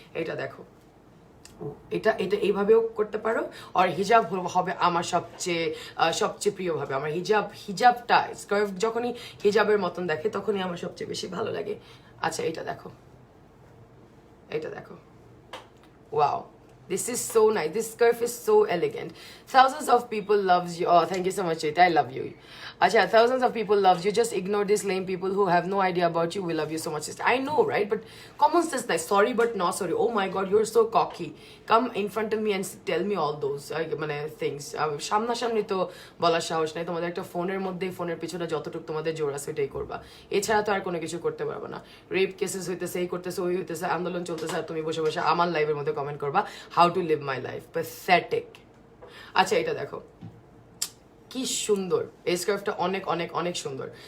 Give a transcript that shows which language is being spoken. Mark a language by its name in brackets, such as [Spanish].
[Bangla] এটা দেখো, এটা এইভাবেও করতে পারো। আর হিজাব হবে আমার সবচেয়ে প্রিয় ভাবে। আমার হিজাবটা স্কার্ফ যখনই হিজাবের মতন দেখে তখনই আমার সবচেয়ে বেশি ভালো লাগে। আচ্ছা এটা দেখো, wow, [English] this is so nice. This scarf is so elegant. Thousands of people loves you. Oh, thank you so much, Cheta. I love you. Acha, thousands of people loves you. Just ignore these lame people who have no idea about you. We love you so much, sister. I know, right? But common sense, like sorry but not sorry. Oh my God, you're so cocky. Come in front of me and tell me all those things. [Bangla] সামনাসামনি তো বলার সাহস নাই তোমাদের। একটা ফোনের মধ্যে ফোনের পিছনে যতটুকু তোমাদের জোর আছে এটাই করবা, এছাড়া তো আর কোনো কিছু করতে পারবে না। রেপ কেসেস হইতেছে, এই করতেছে, ওই হইতেছে, আন্দোলন চলতেছে, আর তুমি বসে বসে আমার লাইভের মধ্যে কমেন্ট করবা [English] How to live my life. [Bangla] Pathetic. আচ্ছা এটা দেখো কি সুন্দর, এই স্কার্ফটা অনেক অনেক অনেক সুন্দর।